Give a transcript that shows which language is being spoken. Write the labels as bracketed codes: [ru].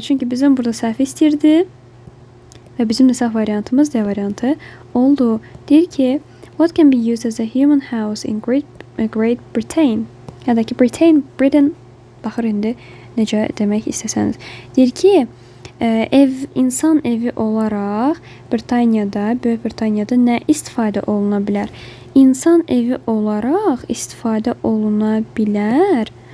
[az] Çünki bizim burada səhv istəyirdi və bizim də səhv variantımız D variantı oldu. Deyir ki, [en] what can be used as a human house in Great Britain? [az] Ya da ki, Britain, baxır indi necə demək istəsəniz. Deyir ki, insan evi olaraq Böyük Britaniyada nə istifadə oluna bilər? İnsan evi olaraq istifadə oluna bilər.